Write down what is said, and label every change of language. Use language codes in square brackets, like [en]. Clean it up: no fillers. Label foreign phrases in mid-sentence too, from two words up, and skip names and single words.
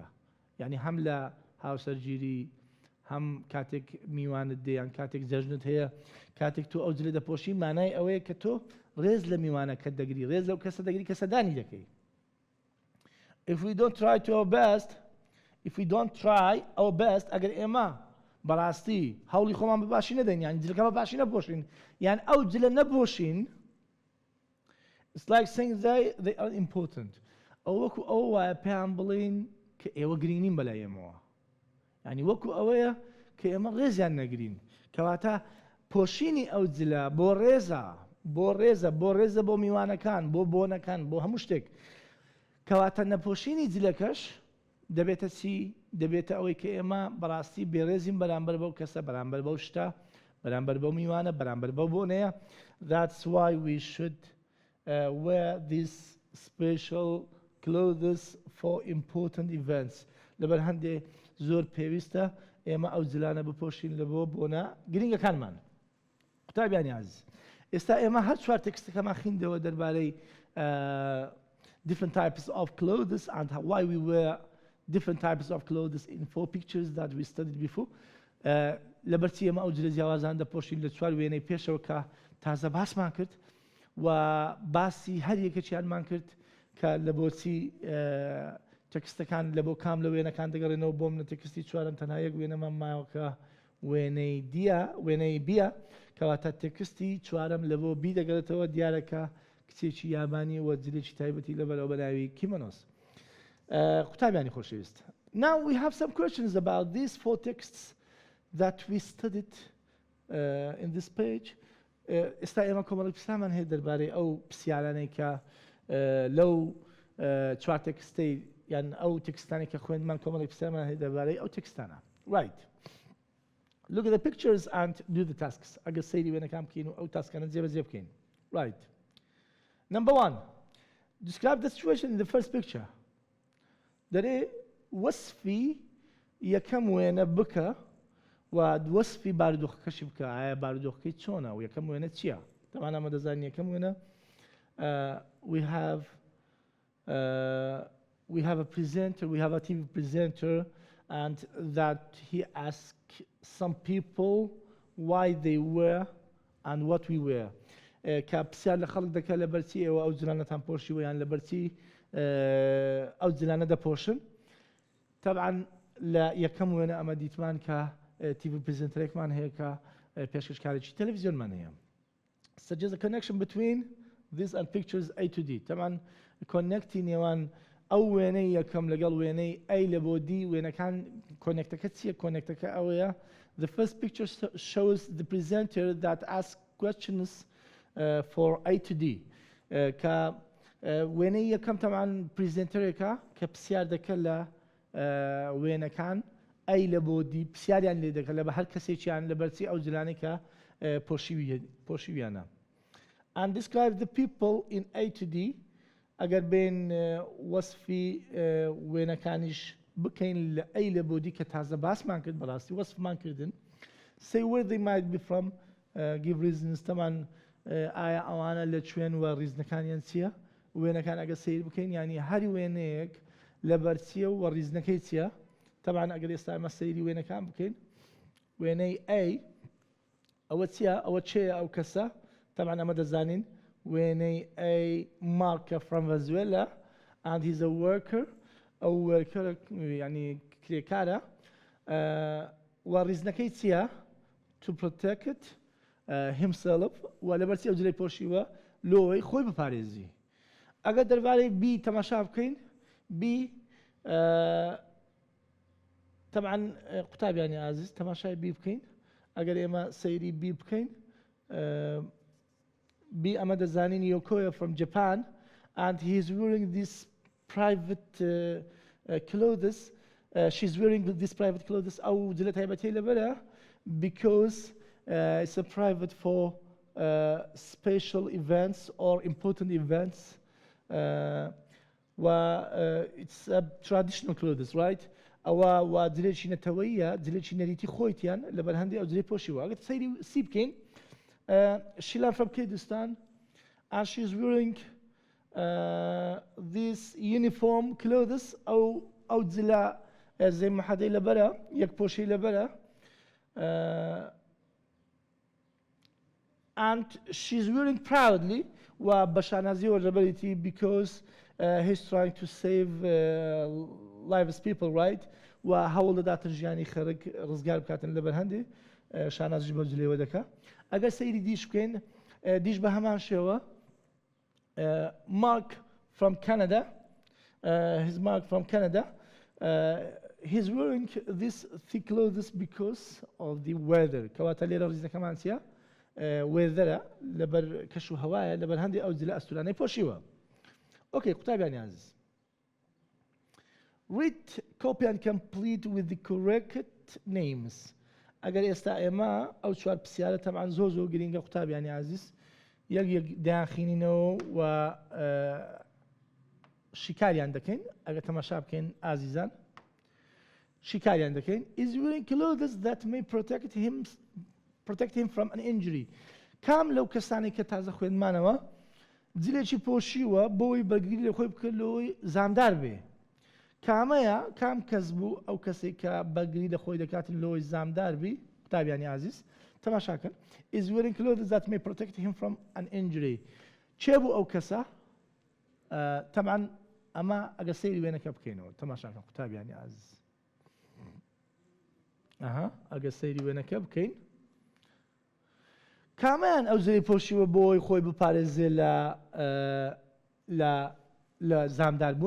[ckb] یعنی هەم لە هاوسەرگیری هەم کاتێک میوانت دێیان کاتێک جەژنت هەیە کاتێک تۆ ئەو جلە دەپۆشی مانای ئەوەیە کە تۆ ڕێز لە میوانەکەت دەگری ڕێز لەو کەسە دەگری کە سەردانی دەکەی. [en] if we don't try to our best, if we don't try our best [ckb] ئەگەر ئێمە بەڕاستی هەوڵی خۆمان بەباشی نەدەین یان جلەکە بەباشی نەپۆشین یان ئەو جلە نەپۆشین [en] it's like saying they are important [ckb] ئەو وەکو ئەوە وایە پێیان بڵێن کە ئێوە گرینین بەلای ئێمەوە یعنی وەکو ئەوەیە کە ئێمە ڕێزیان نەگرین کەواتە پۆشینی ئەو جلە بۆ ڕێزە بۆ میوانەکان بۆ بۆنەکان بۆ هەموو شتێک کەواتە نەپۆشینی جلەکەش دەبێتە چی دەبێتە ئەوەی کە ئێمە بەڕاستی بێڕێزین بەرامبەر بەو کەسە بەرامبەر بەو شتە بەرامبەر بەو میوانە بەرامبەر بەو بۆنەیە [en] that's why we should wear these special clothes for important events [ckb] لەبەر هەندێ زۆر پێویستە ئێمە ئەو جلانە بپۆشین لە بۆ بۆنە گرنگەکانمان قوتابیانی عەزیز ئێستا ئێمە هەر چوار تێکستەکەمان خوێندەوە دەربارەی [en] different types of clothes and why we wear different types of clothes in 4 pictures that we studied before. [ckb] لەبەرچی ئێمە ئەو جلە جیاوازان دەپۆشین لە چوار وێنەی پێشەوە کە تازە باسمان کرد و باسی هەر یەکێکیانمان کرد کە لە بۆچی تێکستەکان لە بۆ کام لە وێنەکان دەگەڕێنەوە بۆم لە تێکستی چوارم تەنها یەک وێنەمان ماوە کە وێنەی بیە کەواتە تێکستی چوارم لە بۆ بی دەگەڕێتەوە دیارەکە کچێکی یابانی وە جلێکی تایبەتی لەبەرەوە بەناوی کیمۆنۆس قوتابیانی خۆشەویست. [en] Now we have some questions about these 4 texts that we studied in this page. [ckb] ئێستا ئێمە کۆمەڵی پرسیارمان هەیە دەربارەی ئەو پرسیارانەی کە لەو چوار تێکستەی یان ئەو تێکستانی کە خوێندمان کۆمەڵی پرسیارمان هەیە دەربارەی ئەو تێکستانە. [en] Right. Look at the pictures and do the tasks. [ckb] ئەگەر سەیری وێنەکان بکەین و ئەو تاسکانە جێبەجێ بکەین. [en] Right. Number 1. Describe the situation in the first picture. [ckb] دەرێ وەسفی یەکەم وێنە بکە و وەسفی بارودۆخەکەشی بکە ئایا بارودۆخەکەی چۆنە و یەکەم وێنە چییە؟ تەمان ئەمە دەزانین یەکەم وێنە [en] we have a presenter, we have a TV presenter and that he asked some people why they were and what we were. [ckb] کە پرسیار لە خەڵک دەکە لەبەرچی ئێوە ئەو جلانەتان پۆشیوە یان لەبەرچی ئەو جلانە دەپۆشن طبعا لە یەکەم وێنە ئەمە دیتمان کە TV پرزنتەرێکمان هەیە کە پێشکەشکارێکی تەلەڤیزیۆنمان هەیە. [en] Suggest a connection between this and pictures A to D. [ckb] طبعا کۆنێکتی نێوان ئەو وێنەی یەکەم لەگەڵ وێنەی A لە بۆ D وێنەکان کۆنێکتەکە چییە؟ کۆنێکتەکە ئەوەیە [en] The first picture shows the presenter that asks questions for A to D. [ckb] کە وێنەی یەکەم تەمان پرزنتەرێکە کە پرسیار دەکە لە وێنەکان ئەی لە بۆ دی پرسیاریان لێ دەکە لە بە هەر کەسێکیان لە بەرچی ئەو جلانەی کە پۆشیویانە. [en] And describe the people in A to D. [ckb] ئەگەر بین وەسفی وێنەکانیش بکەین لە ئەی لە بۆ دی کە تازە باسمان کرد بەڕاستی وەسفمان کردن. [en] Say where they might be from. Give reasons. [ckb] تەمان ئایا ئەوانە لە کوێن و ڕیزنەکانیان چییە؟ وێنەکان ئەگە سیر بکەین ینی هەری وێنەیەک لە بەرچیە و ڕیزنەکەی چییە؟ طبعا ئەگەر ئێستا ئەمە سەیری وێنەکان بکەین وێنەی A ئەوە چییە؟ ئەوە چێە ئەو کەسە؟ طبعا ئەمە دەزانین وێنەی A [en] Marca from Venezuela and he's a worker [ckb] ئەو وەرکەرە ینی کرێکارە و ڕیزنەکەی چییە؟ [en] To protect himself [ckb] و لەبەرچی ئەو جلەی پۆشیوە لۆی خۆی بپارێزی. ئەگەر دەربارەی B تەماشا بکەین B طبعا قوتابیانی عزیز تەماشای B بکەین ئەگەر ئێمە سەیری B بکەین [en] B [ckb] ئەمە دەزانین یۆکۆیە [en] from Japan and he is wearing this private clothes she's wearing this private clothes [ckb] ئەو جلە تایبەتی لەبەرە [en] because it's a private for special events or important events it's a traditional clothes right [ckb] ئەوە وا جلێکی نەتەوەییە جلێکی نەریتی خۆیتیان لەبەر هەندێک ئەو جلەی پۆشیوە ئەگەر سەیری سی بکەین [en] Sheila from Kurdistan and she's wearing this uniform clothes [ckb] ئەو جلە زەی محەدەی لەبەرە یەک پۆشەی لەبەرە [en] and she's wearing proudly [ckb] و بەشانازیەوە لەبەریتی [en] because he's trying to save lives people, right? [ckb] وهەوڵ دەداتن ژیانی خەڵک ڕزگار بکاتن لەبەر هەندێ شانازی بە جلێوە دەکا. ئەگەر سەیری دیش بکەین دیش بە هەمان شێوە [en] Mark from Canada, he's Mark from Canada. He's wearing this thick clothes because of the weather. [ckb] كواتە لێرە ڕیزەکەمان چییە؟ weather لەبەر کەش و هەوایە لەبەر هەندێک ئەو جلە ئەستورانەی پۆشیوە. اوكي قوتابیانی عزیز. [en] Read, copy and complete with the correct names. [ckb] ئەگەر ئێستا ئێمە ئەو چوار پرسیارە تەمەعاً زۆر گرینگە قوتابیانی عزیز. یەک داخینینەوە و شیکاریان دەکەین ئەگەر تەماشا بکەین ئازیزان. شیکاریان دەکەین. [en] Is wearing clothes that may protect him from an injury. [ckb] کام لەو کەسانی کە تازە خوێنمانەوە جلێکی پۆشیوە بۆی بەرگری لە خۆی بکە لەوەی زامدار بێ. کامەیە کام کەس بوو ئەو کەسێک کە بەرگری لە خۆی دەکاتن لەوەی زامدار بی قوتابیانی عزیز تەماشاکەن. [en] Is wearing clothes that may protect him from an injury. [ckb] چێ بوو ئەو کەسە؟ تەمەعاً ئەمە ئەگەر سەیری وێنەکە بکەینەوە تەماشاکەن قوتابیانی عزیز. ئەگەر سەیری وێنەکە بکەین کامیان ئەو جلەی پۆشیوە بۆی خۆی بپارێزێ لە زامدار بوون.